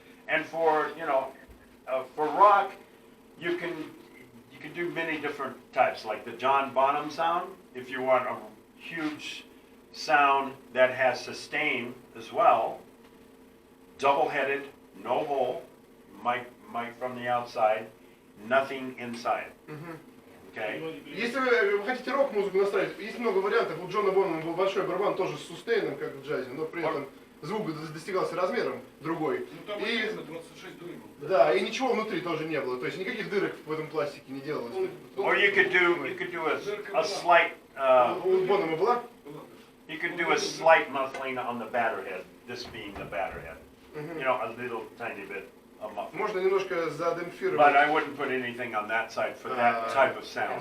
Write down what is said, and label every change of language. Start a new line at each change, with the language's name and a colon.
English: And for for rock, you can do many different types, like the John Bonham sound. If you want a huge sound that has sustain as well, double-headed, no hole, mic from the outside, nothing inside. Okay.
Russian: Если вы хотите рок-музыку настраивать, есть много вариантов. У Джона Бонема был большой барабан, тоже с сустейном, как в джазе, но при этом звук достигался размером другой. Ну там И, написано 26 дюймов. да, и ничего внутри тоже не было. То есть никаких дырок в этом пластике не делалось.
English: Or you could do a slight
Russian: У Бонема была?
English: you could do a slight muffling on the batter head. This being the batter head. You know, a little tiny bit of muffling.
Russian: Можно немножко
English: But
Russian: задемпфировать
English: I wouldn't put anything on that side for that type of sound.